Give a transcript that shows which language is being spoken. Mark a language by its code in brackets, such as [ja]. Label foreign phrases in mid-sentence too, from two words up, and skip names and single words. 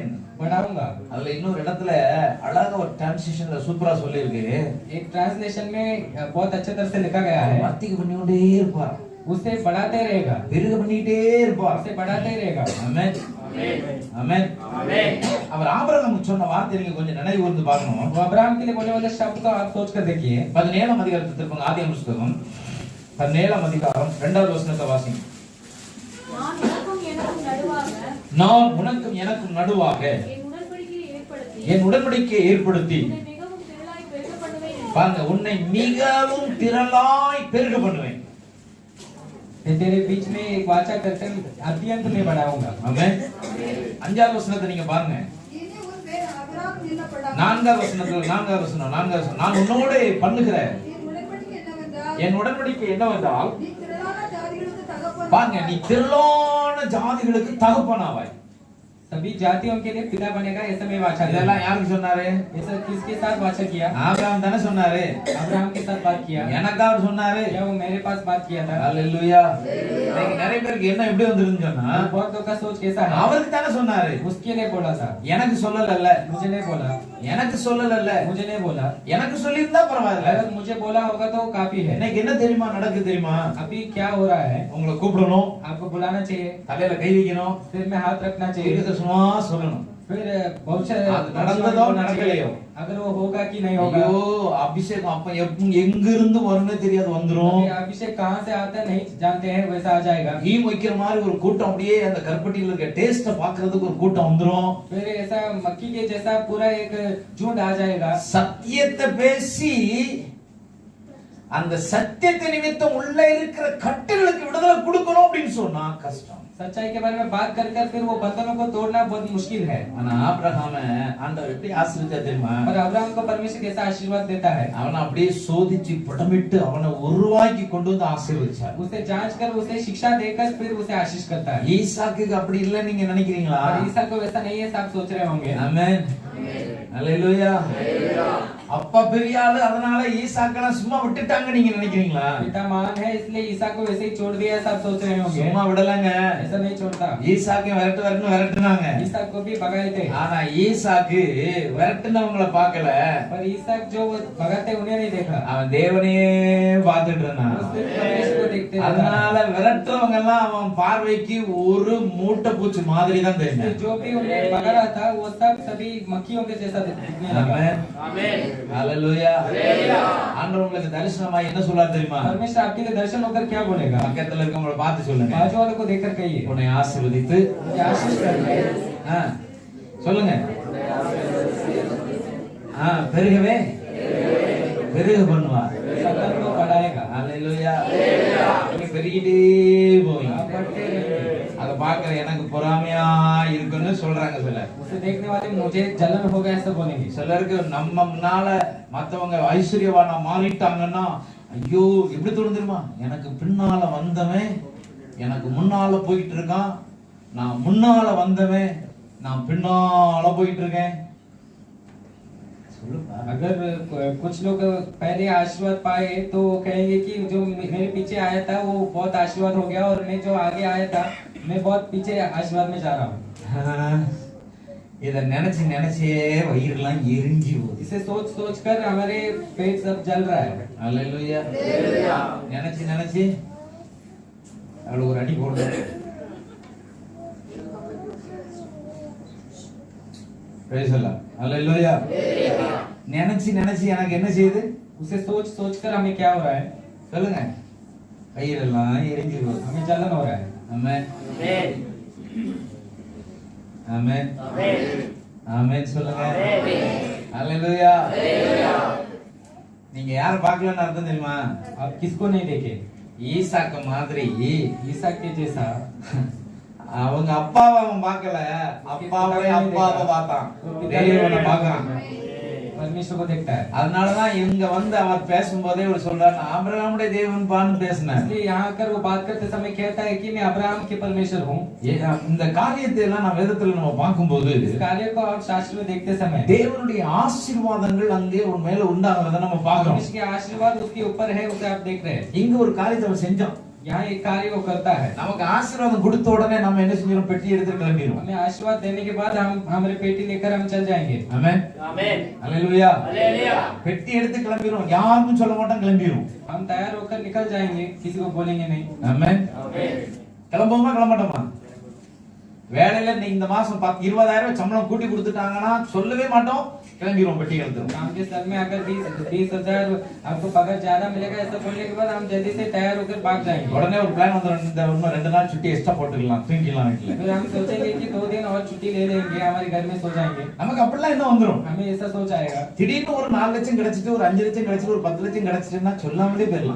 [hi] बढ़ाऊंगा। [ta] அதுல இன்னொரு இடத்துல அழகா ஒரு டிரான்ஸ்லேஷன்ல சூப்பரா சொல்லிருக்கு. [hi] एक ट्रांसलेशन में बहुत अच्छे तरह से लिखा गया है, [ta] வர்த்திக்க பண்ணிட்டே இருப்பார், [hi] उसे बढ़ाते रहेगा, [ta] பெருக பண்ணிட்டே இருப்பார். [hi] उसे बढ़ाते रहेगा। [ta] ஆமென். ஆமென். அவர் ஆபிரகாமுக்கு சொன்ன வார்த்தை நீங்க கொஞ்சம் நினைவு கூர்ந்து பார்க்கணும். [hi] वो अब्राहम के लिए बोलने वाले शब्द को आप सोच कर देखिए। [ta] 17ஆம் அதிகாரத்தை திருப்புங்க. ஆதியாகம புத்தகம் 17ஆம் அதிகாரம் 2வது வசனத்தை வாசிங்க. நான் உனக்கும் எனக்கும் நடுவாக நான் உனக்கும் எனக்கும் நடுவாக என் உடன்படிக்கையை ஏற்படுத்தி என் உடன்படிக்கையை ஏற்படுத்தி, உன்னை மிகவும் திரளாய் பெருக பண்ணுவேன் என்றார். பாருங்க, உன்னை மிகவும் திரளாய் பெருக பண்ணுவேன். [hi] तेरे बीच में एक वाचा करते अत्यंत में बढ़ाऊंगा। [ta] ஆமென். 5வது வசனத்தை நீங்க பாருங்க. இனி உன் பேர் ஆபிரகாம் என்னப்படாது. 4வது வசனம் நான் உன்னோட பண்ணுகிற என் உடன்படிக்கை என்னவென்றால், என் உடன்படிக்கை என்னவென்றால், நீ திரளான ஜாதிகளுக்கு தகப்பன். பாருங்க, நீ திரளான ஜாதிகளுக்கு தகப்பனாவாய். [hi] सभी जातियों के लिए पिता बनेगा, ऐसा में वाचा किया। [ta] இதெல்லாம் யாருக்கு சொன்னாரு? [hi] ऐसा किसके साथ वाचा किया? [ta] ஆபிரகாம் தானே சொன்னாரு. [hi] अब्राहम के साथ बात किया। [ta] எனக்கு அவர் சொன்னாரு. [hi] क्या वो मेरे पास बात किया था? [ta] ஹalleluya. இன்னைக்கு நிறைய பேருக்கு என்ன எப்படி வந்திருக்குன்னு சொன்னா, [hi] बहुत लोग का सोच कैसा है? [ta] அவருக்கு தானே சொன்னாரு. [hi] उसके लिए बोला था, [ta] எனக்கு சொல்லலல்ல. [hi] मुझे नहीं बोला, [ta] எனக்கு சொல்லலல்ல. [hi] मुझे नहीं बोला। [ta] எனக்கு சொல்லியிருந்தா பரவாயில்ல. [hi] अगर मुझे बोला होगा तो काफी है। [ta] இன்னைக்கு என்ன தெரியுமா நடக்கு தெரியுமா? [hi] अभी क्या हो रहा है? [ta] உங்களை கூப்பிடணும், [hi] आपको बुलाना चाहिए, [ta] தலையில கை வைக்கணும், [hi] सिर में हाथ रखना चाहिए, [ta] தீர்க்கதரிசனமா சொல்லணும். [hi] फिर बहुत सारे [ta] அது நடந்ததோ நடக்கலையோ, [hi] अगर वो होगा कि नहीं होगा। [ta] ஐயோ அபிஷேகம் அப்ப எங்க இருந்து வரும்னே தெரியாது, வந்துரும். [hi] अभी अभिषेक कहाँ से आता है नहीं जानते हैं, वैसा आ जाएगा। [ta] ஈ வைக்கிற மாதிரி ஒரு கூட்டம் அப்படியே அந்த கருப்பட்டியில இருக்க டேஸ்ட பாக்குறதுக்கு ஒரு கூட்டம் வந்துரும். [hi] फिर ऐसा मक्खी के जैसा पूरा एक झुंड आ जाएगा। [ta] சத்தியத்தை பேசி அந்த சத்தியத்தை நிமித்தம் உள்ள இருக்கிற கட்டுகளுக்கு விடுதலை கொடுக்கணும் அப்படின்னு சொன்னா கஷ்டம். [hi] सच्चाई के बारे में बात कर कर फिर वो बंधनों को तोड़ना बहुत मुश्किल है। [ta] ஆனா ஆபிரகாம ஆண்டவர் எப்படி ஆசீர்வதித்தார் தெரியுமா? [hi] पर अब्राहम को परमेश्वर कैसा आशीर्वाद देता है? [ta] அவனை அப்படியே சோதிச்சு புடமிட்டு அவனை உருவாக்கி கொண்டு வந்து ஆசீர்வதிச்சார். [hi] उसे जांच कर उसे शिक्षा देकर फिर उसे आशीष करता है। [ta] ஈசாக்கு அப்படி இல்ல நீங்க நினைக்கிறீங்களா? [hi] और ईसा को वैसा नहीं है, आप सोच रहे होंगे। [ta] ஆமென். ஹalleluya. அப்பா பெரிய ஆளு அதனால ஈசாக்கெல்லாம் சும்மா விட்டுட்டாங்க நீங்க நினைக்கிறீங்களா? [hi] पिता महान है इसलिए ईसा को वैसे ही छोड़ दिया, सब सोच रहे होंगे। [ta] சும்மா விடலங்க. [hi] ऐसा नहीं छोड़ता। [ta] ஈசாக்கு விரட்டுனாங்க. [hi] ईसा को भी भगाए थे, [ta] ஆனா ஈசாக்கு விரட்டுனவங்கள பார்க்கல. [hi] पर ईसा जो भगाते उन्हें नहीं देखा, [ta] அவன் தேவனையே பார்த்துட்டு இருந்தான். [hi] वो सिर्फ परमेश्वर को देखते रहता। [ta] அதனால விரட்டுறவங்க எல்லாம் அவன் பார்வைக்கு ஒரு மூட்டை பூச்சி மாதிரி தான் தெரியும். [hi] जो भी उन्हें भगा रहा था वो सब सभी मक्खियों के जैसा दिखने लगा। [ta] ஆமென். ஹalleluya. ஆண்டவர் உங்களுக்கு தரிசனமா என்ன சொல்றார் தெரியுமா? [hi] परमेश्वर आपके लिए दर्शन होकर क्या बोलेगा? [ta] பக்கத்துல இருக்கவங்கள பார்த்து சொல்லுங்க, [hi] बाजू वालों को देखकर कहिए, [ta] உன்னை ஆசீர்வதித்து [hi] मुझे आशीष करना है। [ta] சொல்லுங்க, பெருகவே பெருக பண்ணுவார். [hi] संतान को बढ़ाएगा। [ta] ஹalleluya. நீங்க பெருகிட்டே போவீங்க. [hi] आप बढ़ते रहेंगे। [ta] அத பார்க்கற எனக்கு பொறாமையா இருக்குன்னு சொல்றாங்க சிலர். [hi] उसे देखने वाले मुझे जलन होगा ऐसा बोलेंगे। [ta] சிலருக்கு நம்ம முன்னால மத்தவங்க ஐஸ்வர்யவானா மாறிட்டாங்கன்னா ஐயோ எப்படி தோணும் தெரியுமா? எனக்கு பின்னால வந்தவன் எனக்கு முன்னால போயிட்டு இருக்கான், நான் முன்னால வந்தவன் நான் பின்னால போயிட்டு இருக்கேன். [hi] अगर कुछ लोग पहले आशीर्वाद पाए तो कहेंगे कि जो मेरे पीछे आया था वो बहुत आशीर्वाद हो गया, और मैं जो आगे आया था मैं बहुत पीछे आशीर्वाद में जा रहा हूँ। [ta] இத நினைச்சு நினைச்சே வயிறுலாம் எரிஞ்சு போகுது. [hi] इसे सोच सोच कर हमारे पेट सब जल रहा है। [ta] ஹalleluya. நினைச்சு நினைச்சு அவளுக்கு ஒரு அடி போடுறேன். [en] praise the Lord. [ta] ஹalleluya. நினைச்சு நினைச்சு எனக்கு என்ன செய்யுது? [hi] उसे सोच सोच कर हमें क्या हो रहा है? [ta] சொல்லுங்க, வயிறெல்லாம் எரிஞ்சு போகுது. [hi] हमें जलन हो रहा है। [ta] ஆமென். ஆமென். ஆமென் சொல்லுங்க. ஹalleluya. நீங்க யார பார்க்கலன்னு அர்த்தம் தெரியுமா? [hi] आप किसको नहीं देखे? [ta] ஈசாக்கு மாதிரி [hi] ईसा के जैसा [ta] அவங்க அப்பாவை அவன் பார்க்கல, அப்பாவை பார்த்தான், தேவனை பார்க்கறான். [hi] परमेश्वर को देखता है। [ta] அதனாலதான் இங்க வந்து அவர் பேசும்போதே அவர் சொல்றாரு, ஆபிரகாமுடைய தேவன் பான்னு பேசினார். [hi] इसलिए यहाँ आकर वो बात करते समय कहता है कि मैं अब्राहम के परमेश्वर हूँ। [ta] இந்த காரியத்தை எல்லாம் நான் வேதத்துல நம்ம பார்க்கும்போது [hi] इस कार्य को आप शास्त्र में देखते समय [ta] தேவனுடைய ஆசீர்வாதங்கள் அங்கே ஒரு மேல உண்டாகிறத நம்ம பார்க்கிறோம். [hi] इसके आशीर्वाद उसके ऊपर है, उसे आप देख रहे हैं। [ta] இங்க ஒரு காரியத்தை அவர் செஞ்சோம். [hi] यहाँ एक कार्य वो करता है। [ta] நமக்கு ஆசீர்வாதம் கொடுத்த உடனே நம்ம என்ன செஞ்சிரோம், பெட்டி எடுத்து கிளம்பிடுவோம். [hi] हमें आशीर्वाद देने के बाद हम हमारे पेटी लेकर हम चल जाएंगे। [ta] ஆமென் ஆமென் ஹalleluya ஹalleluya பெட்டி எடுத்து கிளம்பிடுவோம், யாருக்கும் சொல்ல மாட்டோம், கிளம்பிடுவோம். [hi] हम तैयार होकर निकल जाएंगे, किसी को बोलेंगे नहीं। [ta] ஆமென் ஆமென் கிளம்புவோமா கிளம்பட்டோமா? வேலையில இந்த மாசம் 20,000 சம்பளம் கூட்டி கொடுத்துட்டாங்கன்னா சொல்லவே மாட்டோம், கிளம்பிடுவோம், பெட்டி எடுத்துரும். [hi] काम के स्तर में अगर 20,000 आपको पगार ज्यादा मिलेगा ऐसा बोलने के बाद हम जल्दी से तैयार होकर भाग जाएंगे। [ta] உடனே ஒரு பிளான் வந்துரும், இந்த இன்னும் 2 நாள் சுட்டி எக்ஸ்ட்ரா போட்டுக்கலாம், தூங்கிக்கலாம் வீட்ல. [hi] फिर हम सोचेंगे कि 2 दिन और छुट्टी ले लेंगे, हमारे घर में सो जाएंगे। [ta] நமக்கு அப்படிலாம் என்ன வந்துரும்? [hi] हमें ऐसा सोच आएगा। [ta] திடீர்னு ஒரு 4 லட்சம் கிடைச்சிட்டு, ஒரு 5 லட்சம் கிடைச்சிட்டு, ஒரு 10 லட்சம் கிடைச்சிட்டுன்னா சொல்லாமலே போயிடலாம்.